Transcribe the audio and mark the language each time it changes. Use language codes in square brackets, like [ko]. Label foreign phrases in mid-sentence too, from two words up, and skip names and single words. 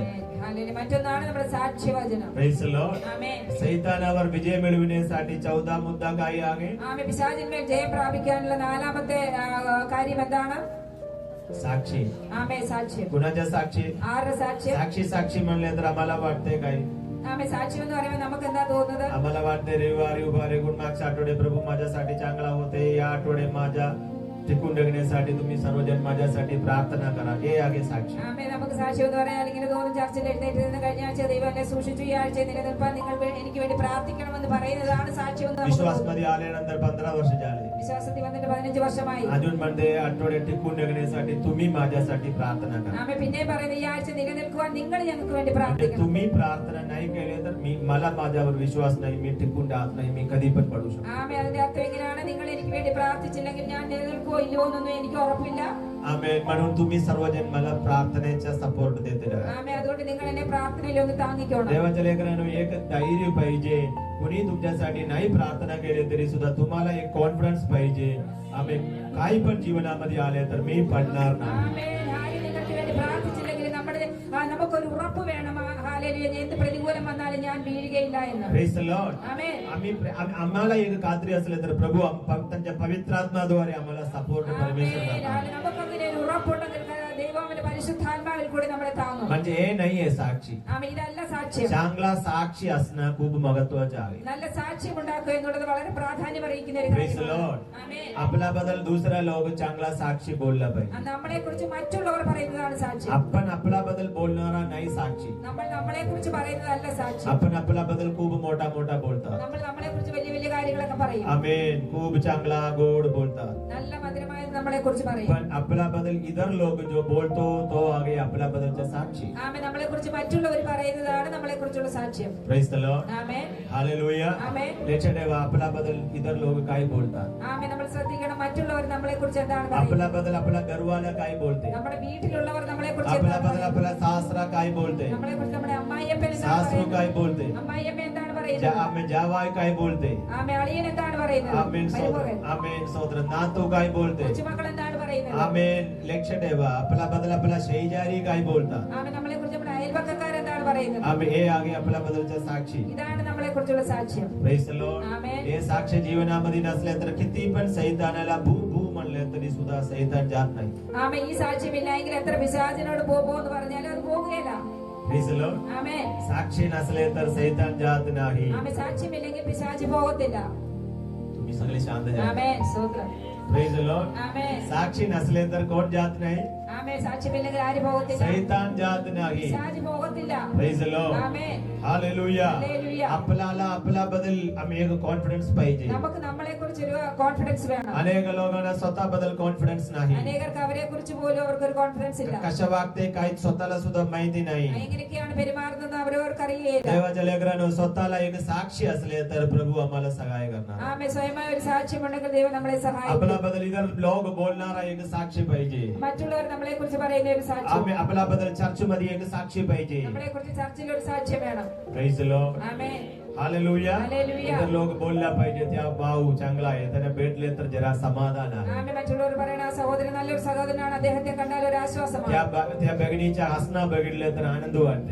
[ml] ഹല്ലേലൂയ. മറ്റൊന്നാണ് നമ്മുടെ സാക്ഷ്യവചനം. [en] Praise the Lord. [ml] ആമേൻ. [mr] सैतानावर विजय मिळविण्यासाठी 14 मुद्दा काय आहे? [ml] ആമേൻ. പിശാചിന്മേൽ ജയം പ്രാപിക്കാനുള്ള നാലാമത്തെ കാര്യം എന്താണ്? [mr] साक्षी. [ml] ആമേൻ. സാക്ഷ്യം. [mr] कुणाच्या साक्षी? [ml] ആരുടെ സാക്ഷ്യം? [mr] साक्षी म्हणले तर आम्हाला वाटते काय? [ml] ആമേൻ. സാക്ഷ്യം എന്ന് പറയുമ്പോൾ നമുക്ക് എന്താ തോന്നുന്നത്? [mr] आम्हाला वाटते रविवारी उभा रेगून मागच्या आठवडे प्रभू माझ्यासाठी चांगला होते, या आठवडे माझ्या टिकून जगण्यासाठी तुम्ही सर्वजण माझ्यासाठी प्रार्थना करा. हे आहे साक्षी. [ml] ആമേൻ. നമുക്ക് സാക്ഷ്യം എന്ന് പറയാൻ ഇങ്ങനെ തോന്നും. ചർച്ചിൽ എഴുന്നേറ്റ് നിന്ന് കഴിഞ്ഞ ആഴ്ച ദൈവം എന്നെ സൂക്ഷിച്ചു, ഈ ആഴ്ച നിലനിൽപ്പാൻ നിങ്ങൾ എനിക്ക് വേണ്ടി പ്രാർത്ഥിക്കണമെന്ന് പറയുന്നതാണ് സാക്ഷ്യം എന്ന് നമുക്ക് [mr] विश्वास [ml] തോന്നുന്നു. [mr] मध्ये आल्यानंतर 15 वर्ष झाले. [ml] വിശ്വാസത്തിൽ വന്നിട്ട് 15 വർഷമായി. [mr] अजून म्हणते आठवडे टिकून जगण्यासाठी तुम्ही माझ्यासाठी प्रार्थना करा. [ml] ആമേൻ. പിന്നെ പറയുന്നത് ഈ ആഴ്ച നിലനിൽക്കുവാൻ നിങ്ങൾ ഞങ്ങൾക്ക് വേണ്ടി [mr] म्हणजे [ml] പ്രാർത്ഥിക്കണം. [mr] तुम्ही प्रार्थना नाही केली तर मला माझ्यावर विश्वास नाही, मी टिकून राहत नाही, मी कधी पण पडू शकतो. [ml] ആമേൻ. അതിന്റെ അർത്ഥം എങ്ങനെയാണ്? നിങ്ങൾ എനിക്ക് വേണ്ടി പ്രാർത്ഥിച്ചില്ലെങ്കിൽ ഞാൻ നിലനിൽക്കുവോ ഇല്ലയോ എന്നൊന്നും എനിക്ക് ഉറപ്പില്ല. [mr] आमेन. म्हणून तुम्ही सर्वजण मला प्रार्थनेचा सपोर्ट देते राहा. ആമേൻ. അതുകൊണ്ട് നിങ്ങൾ എന്നെ പ്രാർത്ഥനയിൽ ഒന്ന് താങ്ങിക്കണം. देवाच्या लेकरांनो एक धैर्य पाहिजे. कुणी तुमच्यासाठी नाही प्रार्थना केली तरी सुद्धा तुम्हाला एक कॉन्फिडन्स पाहिजे. आमेन. काही पण जीवनामध्ये आले तर मी पडणार नाही. [ml] ആമേൻ. ആരും നിങ്ങൾക്ക് വേണ്ടി പ്രാർത്ഥിച്ചില്ലെങ്കിൽ നമുക്കൊരു ഉറപ്പ് വേണം. ഹല്ലേലൂയ. എന്ത് പ്രതികൂലം വന്നാലും ഞാൻ വീഴുകയില്ല എന്ന്. [en] Praise the Lord. [ml] ആമേൻ. [mr] आम्हाला एक खात्री असले तर प्रभू त्यांच्या पवित्रात्माद्वारे आम्हाला सपोर्ट परमेश्वर [ml] ആമേൻ. [mr] देतात. [ml] നമുക്കങ്ങനെ ഒരു ഉറപ്പുണ്ടെങ്കിൽ ദൈവം അവന്റെ പരിശുദ്ധാത്മാവിൽ കൂടി നമ്മളെ താങ്ങും. [mr] म्हणजे हे नाहीये साक्षी. [ml] ആമേൻ. ഇതല്ല സാക്ഷ്യം. [mr] चांगला साक्षी असणं खूप महत्वाचं आहे. [ml] നല്ല സാക്ഷ്യം ഉണ്ടാക്കുക എന്നുള്ളത് വളരെ പ്രാധാന്യം അറിയിക്കുന്ന ഒരു [en] Praise the [ml] കാര്യമാണ്. [en] Lord. [ml] ആമേൻ. [mr] आपल्याबद्दल दुसरा लोक चांगला साक्षी बोलला पाहिजे. [ml] നമ്മളെ കുറിച്ച് മറ്റുള്ളവർ പറയുന്നതാണ് സാക്ഷ്യം. [mr] आपण आपल्याबद्दल बोलणारा नाही साक्षी. [ml] നമ്മൾ നമ്മളെ കുറിച്ച് പറയുന്നതല്ല സാക്ഷ്യം. [mr] आपण आपल्याबद्दल खूप मोठा बोलतात. [ml] നമ്മൾ നമ്മളെ കുറിച്ച് വലിയ വലിയ കാര്യങ്ങളൊക്കെ പറയും. [mr] आमेन. खूप चांगला गोड बोलतात. [ml] നല്ല മധുരമായത് നമ്മളെ കുറിച്ച് പറയും. [mr] पण आपल्याबद्दल इतर लोक जो बोलतो तो तो आगे आपला बदलचा साक्षी. [ml] ആമേൻ. നമ്മളെ കുറിച്ച് മറ്റുള്ളവർ പറയുന്നതാണ് നമ്മളെ കുറിച്ചുള്ള സാക്ഷ്യം. [en] Praise the Lord. [ml] ആമേൻ. [en] Hallelujah. [ml] ആമേൻ. [mr] लक्षात ठेवा आपला बदल इतर लोक काय बोलतात. [ml] ആമേൻ. നമ്മൾ ശ്രദ്ധിക്കണം മറ്റുള്ളവർ നമ്മളെ കുറിച്ച് എന്താണ് പറയുന്നത്. [mr] आपला बदल आपला घरवाला काय बोलते. [ml] നമ്മുടെ വീട്ടിലുള്ളവർ നമ്മളെ കുറിച്ച് [mr] आपला [ml] എന്താണ് [mr] बदल आपला [ml] പറയുന്നത്. [mr] सासरा काय बोलते. [ml] നമ്മളെ കുറിച്ച് നമ്മുടെ അമ്മായിയപ്പൻ എന്താണ് [mr] सासू काय [ml] പറയുന്നത്. [mr] बोलते. [ml] അമ്മായിയമ്മ എന്താണ് പറയുന്നത്. [mr] आम्ही जावाय काय बोलते. [ml] ആമേൻ. അളിയൻ എന്താണ് പറയുന്നത്. [mr] आमेन सोदर. [ml] മരുമകൻ. [mr] आमेन सोदर. नातू काय बोलते. [ml] കൊച്ചുമക്കൾ എന്താണ് പറയുന്നത്. [mr] आमेन. लक्षात ठेवा आपला बदल आपला शेजारी काय बोलतात. [ml] ആമേൻ. നമ്മളെ കുറിച്ച് നമ്മുടെ അയൽപക്കക്കാർ എന്താണ് പറയുന്നത്. [mr] आम्ही हे आगे आपला बदलचा साक्षी. [ml] ഇതാണ് നമ്മളെ കുറിച്ചുള്ള സാക്ഷ്യം. [en] Praise the Lord. [mr] आमेन. हे साक्ष जीवनामध्ये नसले तर किती पण सैतानाला भू भू म्हणले तरी सुद्धा सैतान जात नाही. [ml] ആമേൻ. ഈ സാക്ഷ്യമില്ലെങ്കിൽ എത്ര പിശാചിനോട് പോകോ എന്ന് പറഞ്ഞാലും അത് പോകുകയില്ല. [en] Praise the Lord. [ml] ആമേൻ. [mr] साक्षी नसले तर सैतान जात नाही. [ml] ആമേൻ. സാക്ഷ്യമില്ലെങ്കിൽ പിശാച് പോകത്തില്ല. [mr] तुम्ही सगळे शांत जा. [ml] ആമേൻ. സ്തോത്രം. [en] Praise the Lord. [ml] ആമേൻ. [mr] साक्षी नसले तर कोण जात नाही. [ml] ആമേൻ. സാക്ഷ്യമില്ലെങ്കിൽ ആര് പോകത്തില്ല. [mr] सैतान जात नाही. [ml] പിശാച് പോകത്തില്ല. [en] Praise the Lord. [ml] ആമേൻ. [en] Hallelujah. Hallelujah. [mr] आपल्याला आपला बदल आम्ही एक कॉन्फिडन्स पाहिजे. [ml] നമുക്ക് നമ്മളെ കുറിച്ച് ഒരു കോൺഫിഡൻസ് വേണം. [mr] अनेक लोकांना स्वतः बदल कॉन्फिडन्स नाही. [ml] അനേകർക്ക് അവരെ കുറിച്ച് പോലും അവർക്ക് ഒരു കോൺഫിഡൻസ് ഇല്ല. [mr] कशा वागते काही स्वतःला सुद्धा माहिती नाही. [ml] എങ്ങനെയൊക്കെയാണ് പെരുമാറുന്നത് അവരവർക്ക് അറിയില്ല. [mr] देवाच्या लेकरांनो स्वतःला एक साक्षी असले तर प्रभू आम्हाला सहाय करणार. [ml] ആമേൻ. സ്വയമായ ഒരു സാക്ഷ്യമുണ്ടെങ്കിൽ ദൈവം നമ്മളെ സഹായിക്കും. [mr] आपला बदल इतर लोक बोलणारा एक साक्षी पाहिजे. [ml] മറ്റുള്ളവർ നമ്മളെ കുറിച്ച് പറയുന്ന ഒരു സാക്ഷ്യം. [mr] आम्ही आपला बदल चर्च मध्ये एक साक्षी पाहिजे. [ml] നമ്മളെ കുറിച്ച് ചർച്ചിൽ ഒരു സാക്ഷ്യം വേണം. [en] Praise the Lord. [ml] ആമേൻ. [mr] हालेलुया. [en] Hallelujah. [mr] इतर लोक बोलला पाहिजे त्या भाऊ चांगला आहे त्याने भेटले तर जरा समाधान आहे. [ml] ആമേൻ. മറ്റുള്ളവർ പറയണ ആ സഹോദരൻ നല്ലൊരു സഹോദരനാണ്, അദ്ദേഹത്തെ കണ്ടാൽ ഒരു ആശ്വാസമാണ്. [mr] त्या बहिणीच्या हसणं बघितले तर आनंद वाटते.